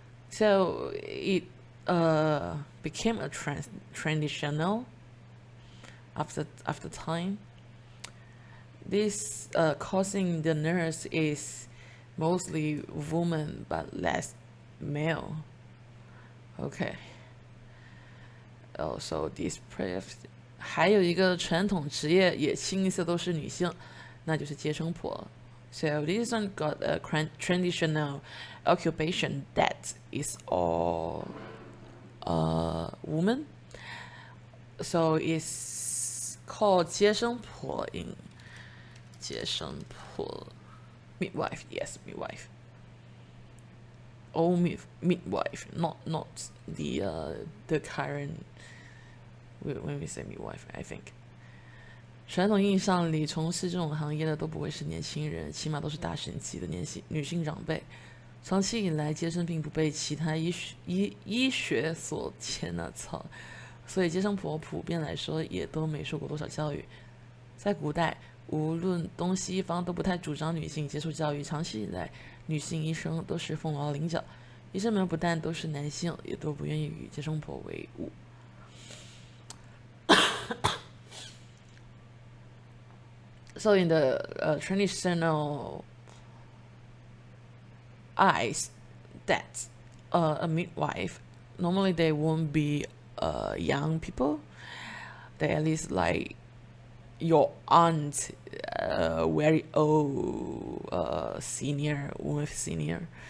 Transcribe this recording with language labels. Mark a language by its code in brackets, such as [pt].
[en] So it became a traditional after time. This causing the nurse is mostly woman but less male. Okay. Also this [zh] 还有一个传统职业也清一色都是女性，那就是接生婆。 [en] So this one got a traditional occupation that is all woman. So it's called 接生婆 in 接生婆 midwife. Yes, midwife. Oh, midwife, not the current when we say midwife, I think. [zh] 传统意义上里从事这种行业的都不会是年轻人，起码都是大神级的女性长辈。长期以来，接生并不被其他医学所牵操，所以接生婆普遍来说也都没受过多少教育。在古代，无论东西方都不太主张女性接受教育，长期以来，女性医生都是凤毛麟角。医生们不但都是男性，也都不愿意与接生婆为伍。 [en] So in the traditional eyes, that a midwife, normally they won't be young people. They at least like your aunt, very old, senior, woman senior.